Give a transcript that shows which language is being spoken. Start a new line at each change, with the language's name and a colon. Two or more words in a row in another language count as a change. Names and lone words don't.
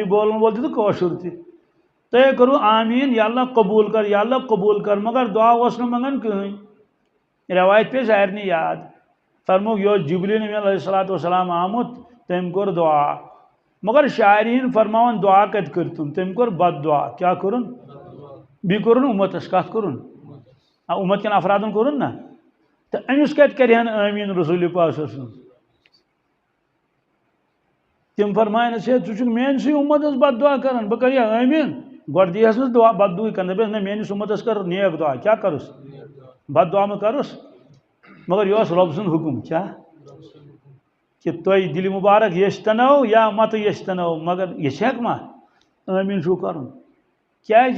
Kashmiri: بولن وول تہِ تہٕ کٲشُر تہِ تۄہہِ کوٚروٕ آمیٖن یا اللہ قبوٗل کر یا اللہ قبوٗل کر مگر دُعا اوس نہٕ منٛگان کٕہٕنۍ روایت پے سارنٕے یاد فرمووُکھ یہِ اوس جبریٖل امیٖن
Arabic: علیہ الصلوٰتُ وسلام
Kashmiri: آمُت تٔمۍ کوٚر دُعا مگر شاعریٖن فرماوان دُعا کتہِ کٔرتُن تٔمۍ کوٚر بد دُعا کیٛاہ کوٚرُن بیٚیہِ کوٚرُن اُمتس کتھ کوٚرُن اُمت کٮ۪ن افرادن کوٚرُن نا تو أمس کتہِ کرِہن آمیٖن رسول پاک
Arabic: صلی اللہ علیہ وسلم
Kashmiri: تم فرماینس ہے ژٕ چھُکھ میٲنسٕے اُمتس بد دعا کران بہٕ کرٕ آمیٖن گۄڈٕ دیہس نہٕ دعا بد دعا کران دپیس نہ میٲنِس اُمتس کر نیک دعا کیٛاہ کرُس بد دعا مہ کرُس مگر یہ اوس رۄب سُنٛد حُکم کیٛاہ کہ تۄہہِ دِلہِ مُبارک یژھتنو یا متہٕ یژھتنو مگر یہِ ہٮ۪کہٕ ما آمیٖن چھُو کرُن کیٛازِ